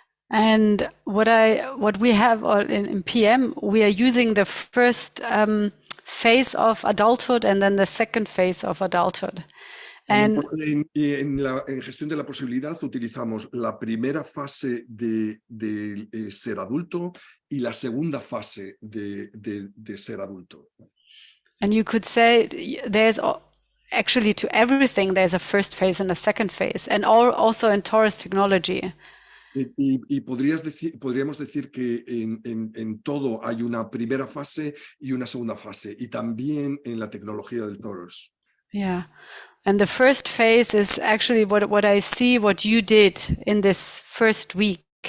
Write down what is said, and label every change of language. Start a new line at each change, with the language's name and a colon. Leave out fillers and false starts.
English: And what we have in PM, we are using the first phase of adulthood and then the second phase of adulthood. And
Spanish: en gestión de la posibilidad utilizamos la primera fase de ser adulto y la segunda fase de ser adulto.
English: And you could say there's actually, to everything there's a first phase and a second phase, and also in Torus Technology.
Spanish: Y podríamos decir que en todo hay una primera fase y una segunda fase, y también en la tecnología del Torus.
English: Yeah, and the first phase is actually what I see, what you did in this first week.